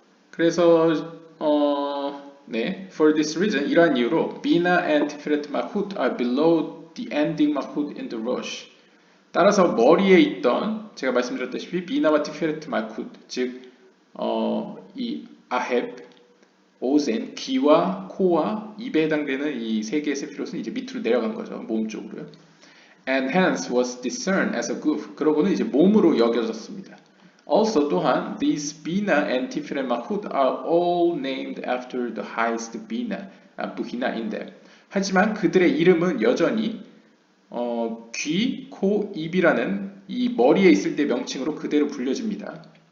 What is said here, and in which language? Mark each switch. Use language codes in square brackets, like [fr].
[ko] 그래서 네, [en] for this reason [ko] 이러한 이유로 [en] Bina and Tiferet Malkut are below the ending Malkut in the Rosh. [ko] 따라서 머리에 있던 제가 말씀드렸다시피 비나와 티페레트 말쿠트 즉 이 아헵, 오센, 귀와 코와 입에 해당되는 이 세 개의 세피롯은 이제 밑으로 내려간 거죠. 몸 쪽으로요. [en] And hence was discerned as a goof. [ko] 그러고는 이제 몸으로 여겨졌습니다. [en] Also [ko] 또한 [en] these Bina and Tiferet Malkut are all named after the highest Bina, 부히나인 them. [ko] 하지만 그들의 이름은 여전히 귀, 코, 입이라는 이 머리에 있을 때 명칭으로 그대로 불려집니다.